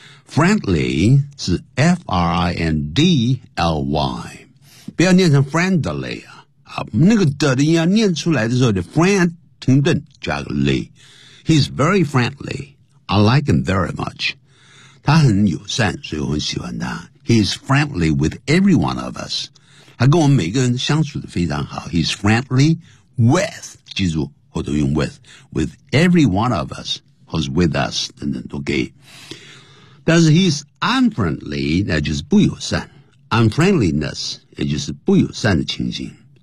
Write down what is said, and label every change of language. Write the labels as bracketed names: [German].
[English] Friendly 是 F-R-I-N-D-L-Y, [Chinese] 不要念成 [English] friendly [Chinese] 啊，那个的音要念出来的时候的 [English] friend [Chinese] 停顿加个 [English] ly, he's very friendly, I like him very much, [Chinese] 他很友善，所以我很喜欢他。 [English] He is friendly with every one of us. [Chinese] 他跟我们每个人相处得非常好。 [English] He is friendly with, [Chinese] 记住后头用 [English] with, with every one of us, 或是 with us, [Chinese] 等等都可以。但是 [English] he is unfriendly, [Chinese] 那就是不友善。Unfriendliness, 也就是不友善的情形。